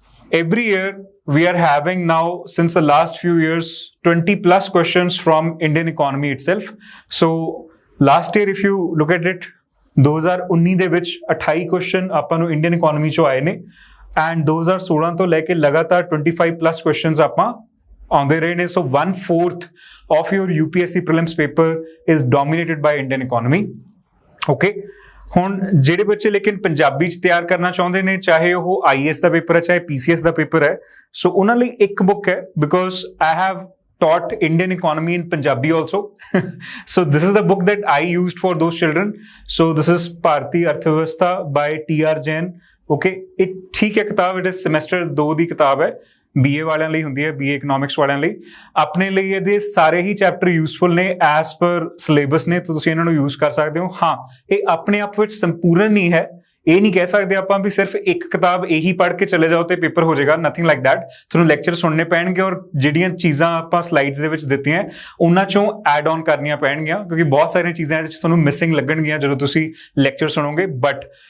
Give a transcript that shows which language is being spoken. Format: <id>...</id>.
<en>every year we are having now since the last few years 20 plus questions from Indian economy itself so last year if you look at it 2019</en> <pa>ਦੇ ਵਿੱਚ 28 question ਆਪਾਂ ਨੂੰ Indian economy ਚੋਂ ਆਏ ਨੇ and 2016 ਤੋਂ ਲੈ ਕੇ ਲਗਾਤਾਰ 25 ਪਲੱਸ ਕੁਐਸਚਨਸ ਆਪਾਂ ਆਉਂਦੇ ਰਹੇ ਨੇ</pa> <en>so 1/4 of your UPSC prelims paper is dominated by Indian economy</en> <pa>okay ਹੁਣ ਜਿਹੜੇ ਬੱਚੇ ਲੇਕਿਨ ਪੰਜਾਬੀ ਚ ਤਿਆਰ ਕਰਨਾ ਚਾਹੁੰਦੇ ਨੇ ਚਾਹੇ ਉਹ ਆਈਐਸ ਦਾ ਪੇਪਰ ਹੈ ਚਾਹੇ ਪੀਸੀਐਸ ਦਾ ਪੇਪਰ ਹੈ ਸੋ ਉਹਨਾਂ ਲਈ ਇੱਕ ਬੁੱਕ ਹੈ</pa> <en>Because I have taught Indian economy in Punjabi also. So this is the book that I used for those children. So this is Bharati Arthavastha by T.R. Jain.</en> <pa>Okay,</pa> <hi>एक ठीक है किताब</hi> <en>it is semester 2</en> <pa>ਦੀ ਕਿਤਾਬ ਹੈ BA ਵਾਲਿਆਂ ਲਈ ਹੁੰਦੀ ਹੈ BA ਇਕਨੋਮਿਕਸ ਵਾਲਿਆਂ ਲਈ ਆਪਣੇ ਲਈ ਇਹਦੇ ਸਾਰੇ ਹੀ ਚੈਪਟਰ ਯੂਸਫੁਲ ਨੇ ਐਸ ਪਰ ਸਿਲੇਬਸ ਨੇ ਤਾਂ ਤੁਸੀਂ ਇਹਨਾਂ ਨੂੰ ਯੂਜ਼ ਕਰ ਸਕਦੇ ਹੋ ਹਾਂ ਇਹ ਆਪਣੇ ਆਪ ਵਿੱਚ ਸੰਪੂਰਨ ਨਹੀਂ ਹੈ ਇਹ ਨਹੀਂ ਕਹਿ ਸਕਦੇ ਆਪਾਂ ਵੀ ਸਿਰਫ ਇੱਕ ਕਿਤਾਬ ਇਹੀ ਪੜ੍ਹ ਕੇ ਚਲੇ ਜਾਓ ਤੇ ਪੇਪਰ ਹੋ ਜਾਏਗਾ</pa> <en>nothing like that</en> <pa>ਤੁਹਾਨੂੰ ਲੈਕਚਰ ਸੁਣਨੇ ਪੈਣਗੇ ਔਰ ਜਿਹੜੀਆਂ ਚੀਜ਼ਾਂ ਆਪਾਂ ਸਲਾਈਡਸ ਦੇ ਵਿੱਚ ਦਿੱਤੀਆਂ ਉਹਨਾਂ ਚੋਂ ਐਡ ਔਨ ਕਰਨੀਆਂ ਪੈਣਗੀਆਂ ਕਿਉਂਕਿ ਬਹੁਤ ਸਾਰੀਆਂ ਚੀਜ਼ਾਂ ਇਹਦੇ ਵਿੱਚ ਤੁਹਾਨੂੰ ਮਿਸਿੰਗ ਲੱਗਣਗੀਆਂ ਜਦੋਂ ਤੁਸੀਂ ਲੈਕਚਰ ਸੁਣੋਗੇ ਬਟ</pa>